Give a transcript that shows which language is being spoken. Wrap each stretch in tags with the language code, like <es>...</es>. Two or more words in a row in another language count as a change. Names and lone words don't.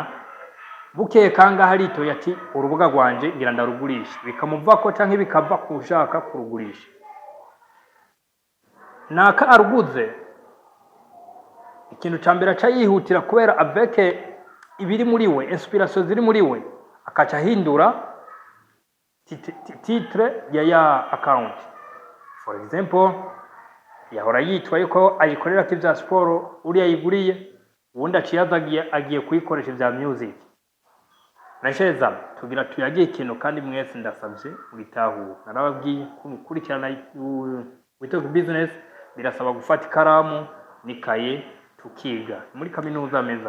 <rn>Bukeye kanga haritoye ati urubuga rwanje ngira ndarugurisha, bikamuvako canke bikava kushaka kurugurisha. Naka aruguze ikintu cambere aca yihutira kubera avec ibiri muri we, inspiration ziri muri we, akaca hindura titre ya account.</rn> <en>For example,</en> <rn>yahora yitwa yuko ayikorera kivya sport, uri ayiguriye ubundi aciyazagiye agiye kuyikoresha vya music. Nasheza tugira tuyagiye ikintu kandi mwese ndasavye mwitahu. Narababwiye kukurikirana We Talk Business birasaba gufata ikaramu nikaye tukiga muri kaminuza meza.</rn>